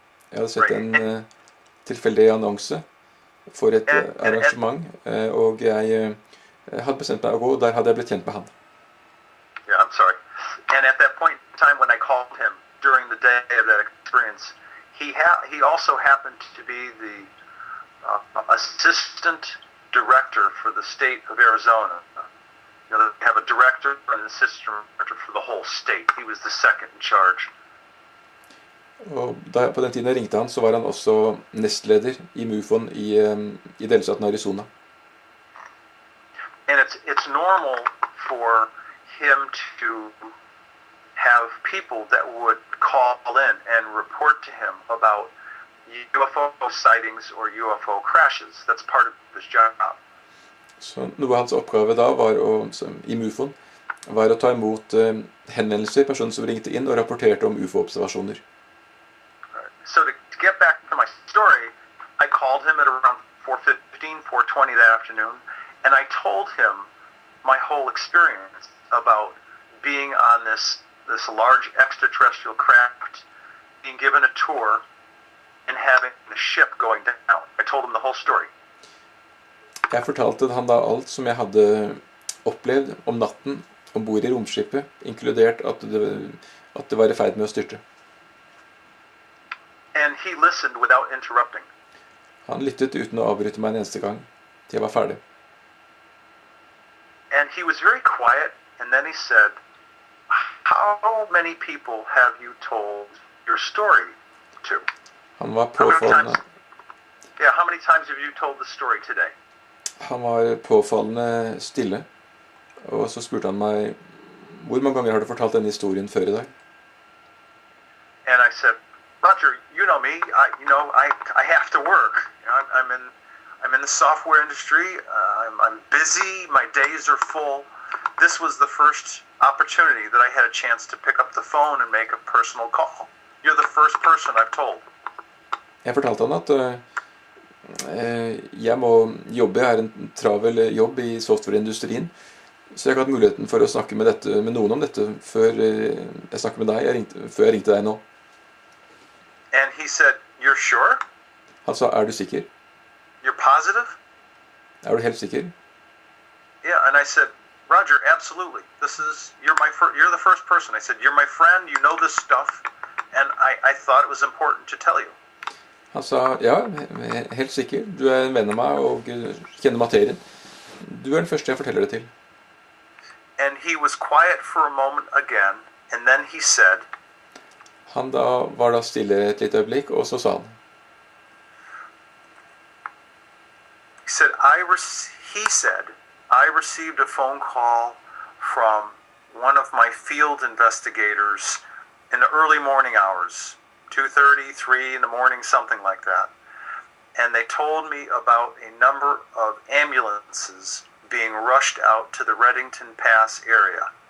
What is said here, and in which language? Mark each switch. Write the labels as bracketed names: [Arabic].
[Norwegian] Jeg hadde sett en tilfeldig annonse for et arrangement, og jeg hadde bestemt meg å gå, og der hadde jeg blitt kjent med han. [English] Yeah, I'm sorry. And at that point in time when I called him during the day of that experience, he also happened to be the assistant director for the state of Arizona. They have a director and an assistant director for the whole state. He was the second in charge. [Norwegian] Og på den tiden jeg ringte han, så var han også nestleder i MUFON i delstaten Arizona. [English] And it's normal for him to have people that would call in and report to him about UFO sightings or UFO crashes. That's part of his job. [Norwegian] Så noe av hans oppgave da var i MUFON var å ta imot henvendelser, personer som ringte inn og rapporterte om UFO-observasjoner. [English] So to get back to my story, I called him at around 4:15, 4:20 that afternoon, and I told him my whole experience about being on this large extraterrestrial craft, being given a tour, and having the ship going down. I told him the whole story. [Norwegian] Jeg fortalte han da alt som jeg hadde opplevd om natten ombord i romskipet, inkludert at det var i ferd med å styrte. [English] And he listened without interrupting. [Norwegian] Han lyttet uten å avbryte meg en eneste gang til jeg var ferdig. [English] And he was very quiet, and then he said, "How many people have you told your story to?" [Norwegian] Han var påfallende. [English] Yeah, how many times have you told the story today? [Norwegian] Han var påfallende stille, og så spurte han meg, hvor mange ganger har du fortalt denne historien før i dag? [English] And I said, Roger, you know me. I have to work. I'm in the software industry. I'm busy. My days are full. This was the first opportunity that I had a chance to pick up the phone and make a personal call. You're the first person I've told. [Norwegian] Jeg fortalte han at jeg må jobbe, jeg har en travel jobb i softwareindustrien, så jeg har ikke hatt muligheten for å snakke med noen om dette før jeg snakket med deg, før jeg ringte deg nå. [English] And he said, "You're sure?" [Norwegian] Han sa, er du sikker? [English] "You're positive?" [Norwegian] Er du helt sikker? [English] Yeah, and I said, "Roger, absolutely. You're the first person." I said, "You're my friend, you know this stuff, and I thought it was important to tell you." [Norwegian] Han sa, ja, helt sikker. Du er en venn av meg og kjenner materien. Du er den første jeg forteller det til. [English] And he was quiet for a moment again, and then he said, [Norwegian] Han var da stille et lite øyeblikk, og så sa han. [English] He said, I received a phone call from one of my field investigators in the early morning hours. 2:30, 3 in the morning, something like that. And they told me about a number of ambulances being rushed out to the Reddington Pass area.